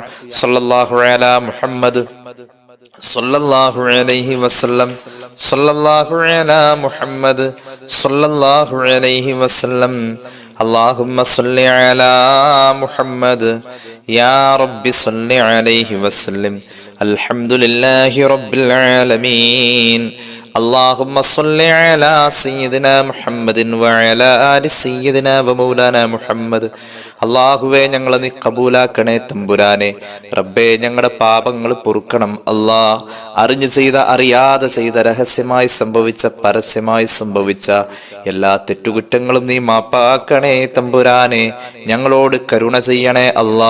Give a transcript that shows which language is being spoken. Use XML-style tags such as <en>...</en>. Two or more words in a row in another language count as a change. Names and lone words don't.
<ar>صلى الله على محمد صلى الله عليه وسلم، صلى الله على محمد صلى الله عليه وسلم. اللهم صل على محمد يا رب صل عليه وسلم. الحمد لله رب العالمين. اللهم صل على سيدنا محمد وعلى آل سيدنا ومولانا محمد.</ar> <ml>അള്ളാഹുവേ, ഞങ്ങളെ നീ കബൂലാക്കണേ തമ്പുരാനെ. റബ്ബേ, ഞങ്ങളുടെ പാപങ്ങൾ പൊറുക്കണം അല്ലാ. അറിഞ്ഞു ചെയ്ത, അറിയാതെ ചെയ്ത, രഹസ്യമായി സംഭവിച്ച, പരസ്യമായി സംഭവിച്ച എല്ലാ തെറ്റുകുറ്റങ്ങളും നീ മാപ്പാക്കണേ തമ്പുരാനെ. ഞങ്ങളോട് കരുണ ചെയ്യണേ അല്ലാ.</ml>